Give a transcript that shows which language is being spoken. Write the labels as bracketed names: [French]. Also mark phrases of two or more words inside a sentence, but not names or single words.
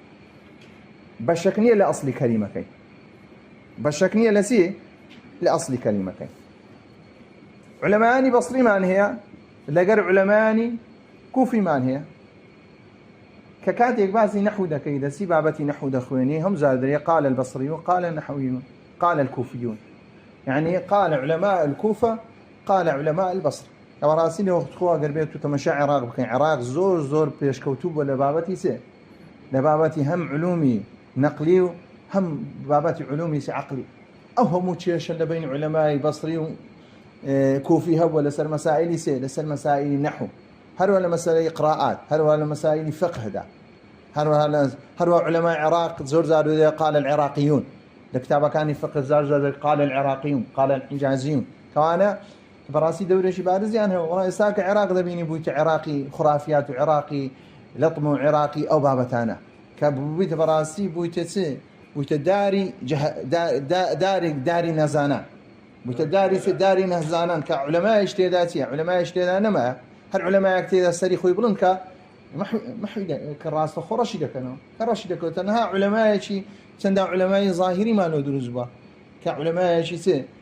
[Central Kurdish] بەشەک نییە لە ئەسڵی کەلیمەکەی بەشەک نییە لە چی لە ئەسڵی کەلیمەکەی علەمایانی بەسریمان هەیە لەگەر علەمایانی کوفیمان هەیە کە کاتێک باسی نەحو دەکەی دەسی بابەتی نەحو دەخوێنی هەم زار دەرێ [Arabic] قال البصري وقال النحويون قال الكوفيون يعني قال علماء الكوفة قال علماء البصر [Central Kurdish] ئەوە ڕاستی لەوە خۆ ئەگەر بێت و تەمەشا عێراق بکەین عێراق زۆر زۆر پێشکەوتوو بووە لە بابەتی سێ لە بابەتی هەم علومی نەقلی و هەم بابەتی علومی عقلی ئەو هەموو کێشە لە بین علەمای بەسری و کوفی هەبووە لەسەر مەسائلی سێ لەسەر مەسائلی نەحو هەروە لە مەسەلەی قراءات هەروە لە مەسائلی فقهدا هەروە علەمای عێراق زۆر زار [Arabic] قال العراقيون [Central Kurdish] لە کتابەکانی فقه زار زار [Arabic] قال العراقيون قال الحجازيون [Central Kurdish] کەوانە بەڕاستی دەورێکی بارزیان هەیە وەڵام ئێستا کە عێراق دەبینی بوویتە عێراقی خورافیات و عێراقی لەطم و عێراقی ئەو بابەتانە کە بوویتە بەڕاستی بوویتە چ بوویتە داری نەزانان بوویتە داری نەزانان کە علەمایش تێدا چیە علەمایش تێدا نەمایە هەر علەمایەک تێدا سەری خۆی بڵند کە کە ڕاستەخۆ ڕەشی دەکەنەوە کە ڕەشی دەکەوێت تەنها علەمایەکی چەندە علەمای ظاهریمانەوە دروست بووە کە علەمایەکی چ